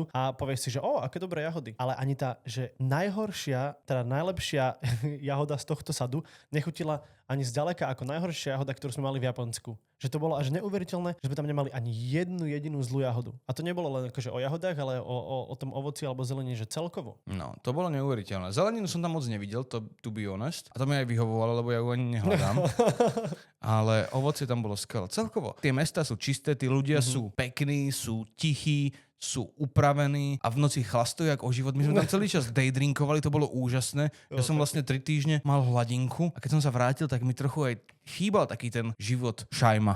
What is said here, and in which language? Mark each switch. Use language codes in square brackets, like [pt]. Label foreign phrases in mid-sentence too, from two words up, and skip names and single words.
[sk] A povieš si, že aké dobré jahody. Ale ani tá, že najlepšia jahoda z tohto sadu nechutila ani zďaleka ako najhoršia jahoda, ktorú sme mali v Japonsku. Že to bolo až neuveriteľné, že sme tam nemali ani jednu jedinú zlú jahodu. A to nebolo len akože o jahodách, ale o tom ovoci alebo zelenine, že celkovo. No, to bolo neuveriteľné. Zeleninu som tam moc nevidel, [en] to be honest. [sk] A to mi aj vyhovovalo, lebo ja ju ani nehľadám. Ale ovocie tam bolo skvelé. Celkovo. Tie mesta sú čisté, tí ľudia sú pekní, sú tichí, sú upravení a v noci chlastujú jak o život. My sme tam celý čas daydrinkovali, to bolo úžasné. Ja som vlastne 3 týždne mal hladinku a keď som sa vrátil, tak mi trochu aj chýbal taký ten život šajma.